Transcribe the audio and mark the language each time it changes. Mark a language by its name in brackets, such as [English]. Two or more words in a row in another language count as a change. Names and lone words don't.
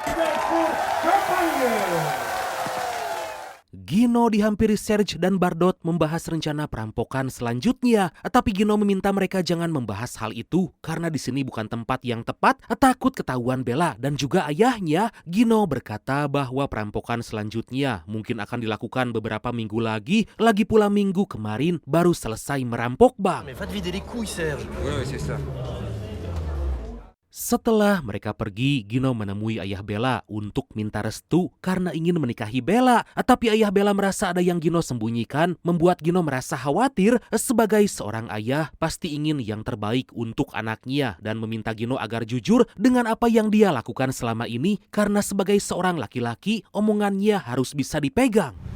[Indonesian] Gino dihampiri Serge dan Bardot membahas rencana perampokan selanjutnya, tapi Gino meminta mereka jangan membahas hal itu karena di sini bukan tempat yang tepat, takut ketahuan Bella dan juga ayahnya. Gino berkata bahwa perampokan selanjutnya mungkin akan dilakukan beberapa minggu lagi pula minggu kemarin baru selesai merampok bank. [French] Mais va te vider les couilles, Serge. Ouais, c'est ça. [Indonesian] Setelah mereka pergi, Gino menemui ayah Bella untuk minta restu karena ingin menikahi Bella. Tapi ayah Bella merasa ada yang Gino sembunyikan, membuat Gino merasa khawatir. Sebagai seorang ayah, pasti ingin yang terbaik untuk anaknya dan meminta Gino agar jujur dengan apa yang dia lakukan selama ini karena sebagai seorang laki-laki, omongannya harus bisa dipegang.